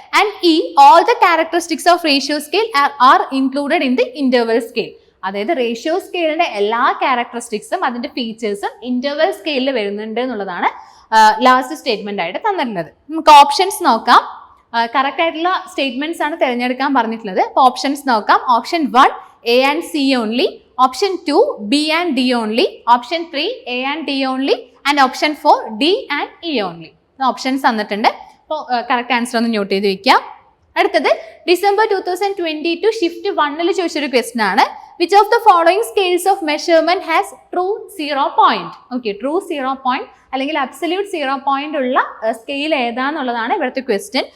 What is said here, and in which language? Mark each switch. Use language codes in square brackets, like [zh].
[en] And ഇ all the characteristics of ratio scale are included in the interval scale. [ml] അതായത് ratio സ്കെയിലിന്റെ എല്ലാ ക്യാരക്ടറിസ്റ്റിക്സും അതിന്റെ ഫീച്ചേഴ്സും interval സ്കെയിലിൽ വരുന്നുണ്ട് എന്നുള്ളതാണ് ലാസ്റ്റ് സ്റ്റേറ്റ്മെന്റ് ആയിട്ട് തന്നിട്ടുള്ളത്. നമുക്ക് ഓപ്ഷൻസ് നോക്കാം. കറക്റ്റ് ആയിട്ടുള്ള സ്റ്റേറ്റ്മെന്റ്സ് ആണ് തിരഞ്ഞെടുക്കാൻ പറഞ്ഞിട്ടുള്ളത്. അപ്പോൾ ഓപ്ഷൻസ് നോക്കാം. [en] Option 1 A and C only, option 2 B and D only, option 3 A and D only and option 4 D and E only. [ml] Options തന്നിട്ടുണ്ട്. അപ്പോൾ കറക്റ്റ് ആൻസർ ഒന്ന് നോട്ട് ചെയ്ത് വെക്കാം. അടുത്തത് ഡിസംബർ 2022 ഷിഫ്റ്റ് 1 ചോദിച്ചൊരു ക്വസ്റ്റൻ ആണ്. [en] Which of the following scales of measurement has true 0 point? [ml] Okay, true 0 point അല്ലെങ്കിൽ absolute 0 point ഉള്ള സ്കെയിൽ ഏതാന്നുള്ളതാണ് ഇവിടുത്തെ ക്വസ്റ്റ്യൻ.